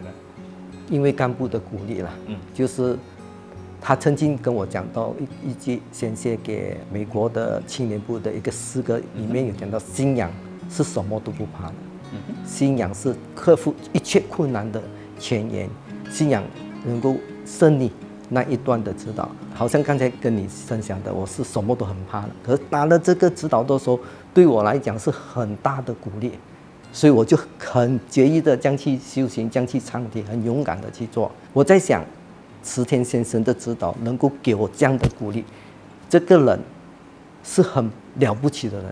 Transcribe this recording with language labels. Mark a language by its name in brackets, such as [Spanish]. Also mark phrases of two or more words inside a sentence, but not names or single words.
[Chinese] 因為幹部的鼓勵啦，就是他曾經跟我講到一句先寫給美國的青年部的一個詩歌，裡面有講到信仰是什麼都不怕的，信仰是克服一切困難的前沿。信仰能夠勝利那一段的指導，好像剛才跟你分享的，我是什麼都很怕的。可是拿了這個指導的時候，對我來講是很大的鼓勵，所以我就很決意的將去修行，將去唱題，很勇敢的去做。我在想，池田先生的指導能夠給我這樣的鼓勵，這個人是很了不起的人。